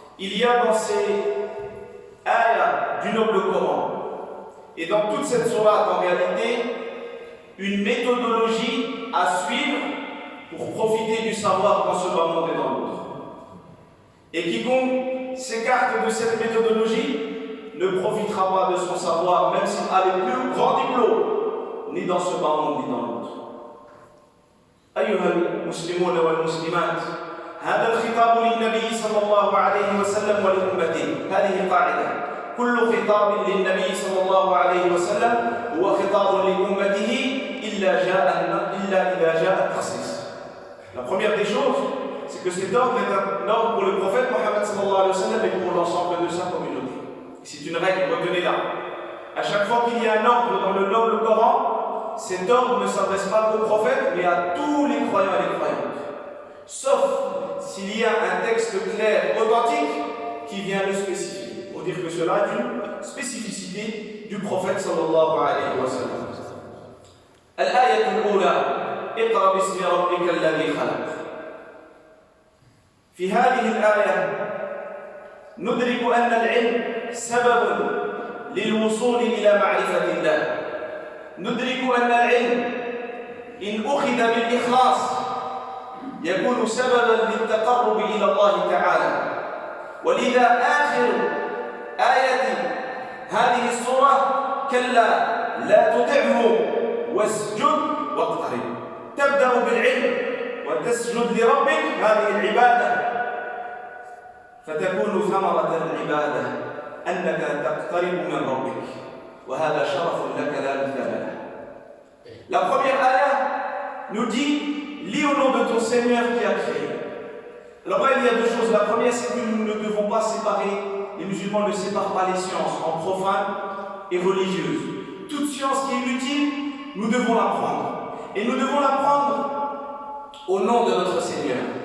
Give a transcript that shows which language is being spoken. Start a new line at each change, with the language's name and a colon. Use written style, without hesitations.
French: Il y a dans ces ayats du noble Coran et dans toute cette sourate en réalité une méthodologie à suivre pour profiter du savoir dans ce bas monde et dans l'autre. Et quiconque s'écarte de cette méthodologie ne profitera pas de son savoir, même s'il a les plus grands diplômes, ni dans ce bas monde ni dans l'autre.
Arabic: أيها المسلمون والمسلمات، هذا الخطاب للنبي صلى الله عليه وسلم ولأمته. هذه قاعدة: كل خطاب للنبي صلى الله عليه وسلم هو خطاب لأمته إلا إذا جاء التخصيص.
French: La première des choses, c'est que cet ordre est un ordre pour le prophète Mohammed sallallahu alayhi wa sallam et pour l'ensemble de sa communauté. C'est une règle, retenez-la. À chaque fois qu'il y a un ordre dans le noble Coran, cet ordre ne s'adresse pas qu'aux prophètes, mais à tous les croyants et les croyantes. Sauf s'il y a un texte clair, authentique, qui vient le spécifier. Pour dire que cela est une spécificité du prophète sallallahu alayhi wa sallam.
Arabic: Al-ayat al-ula, اقرأ باسم ربك الذي خلق. في هذه الآية ندرك أن العلم سبب للوصول إلى معرفة الله. ندرك أن العلم إن أخذ بالإخلاص يكون سببا للتقرب إلى الله تعالى. ولذا آخر آية هذه السورة: كلا لا تطعه واسجد واقترب. تبدأ بالعلم وتسجد لربك هذه العبادة فتكون ثمرة العبادة أنك تقترب من ربك وهذا شرف لك لا مثال له.
French: La première ayah nous dit lis au nom de ton Seigneur qui a créé. Alors là, il y a deux choses. La première, c'est que nous ne devons pas séparer, les musulmans ne séparent pas les sciences en profanes et religieuses. Toute science qui est utile, nous devons l'apprendre. Et nous devons l'apprendre au nom de notre Seigneur.